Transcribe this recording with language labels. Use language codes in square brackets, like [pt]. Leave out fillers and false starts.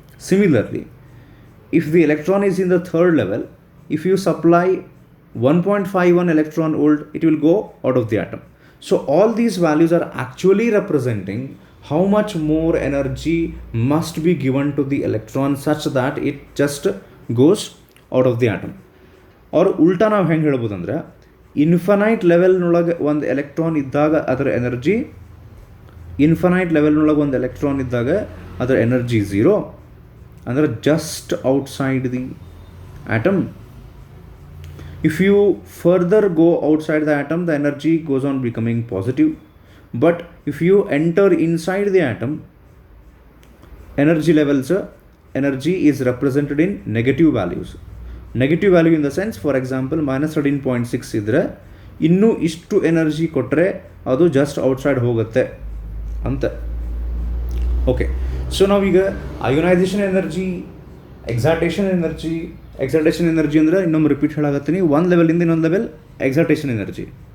[en] Similarly, if the electron is in the third level, if you supply 1.51 electron volt, it will go out of the atom. So all these values are actually representing how much more energy must be given to the electron such that it just goes out of the atom. [kn] or ಉಲ್ಟಾ ನಾವು ಹೆಂಗೆ ಹೇಳ್ಬೋದಂದ್ರೆ, infinite ಲೆವೆಲ್ನೊಳಗೆ ಒಂದು electron ಇದ್ದಾಗ ಅದರ energy, infinite ಲೆವೆಲ್ನೊಳಗೆ ಒಂದು electron ಇದ್ದಾಗ ಅದರ energy 0, ಅಂದರೆ [en] Just outside the atom. If you further go outside the atom, the energy goes on becoming positive. But if you enter inside the atom, energy levels, energy is represented in negative values. Negative value in the sense, for example, minus 13.6 [kn] ಇದ್ರೆ ಇನ್ನೂ ಇಷ್ಟು energy ಕೊಟ್ಟರೆ ಅದು just outside ಹೋಗುತ್ತೆ ಅಂತ. Okay, so ನಾವೀಗ ionisation energy, ಎಕ್ಸಾಟೇಷನ್ energy ಅಂದರೆ ಇನ್ನೊಮ್ಮೆ ರಿಪೀಟ್ ಹೇಳಾಗತ್ತೀನಿ, ಒಂದು ಲೆವೆಲಿಂದ ಇನ್ನೊಂದು ಲೆವೆಲ್ ಎಕ್ಸಾಟೇಷನ್ ಎನರ್ಜಿ.